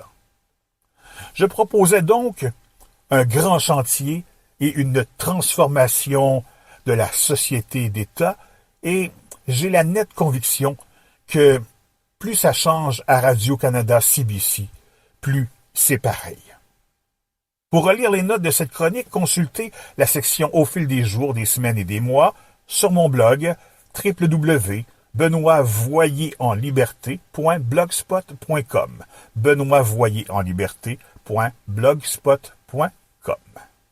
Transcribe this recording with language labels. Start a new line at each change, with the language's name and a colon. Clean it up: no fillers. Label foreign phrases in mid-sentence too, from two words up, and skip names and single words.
French: Je proposais donc un grand chantier et une transformation de la société d'État, et j'ai la nette conviction que plus ça change à Radio-Canada-CBC, plus c'est pareil. Pour relire les notes de cette chronique, consultez la section Au fil des jours, des semaines et des mois sur mon blog www.benoitvoyerenliberté.blogspot.com benoitvoyerenliberté.blogspot.com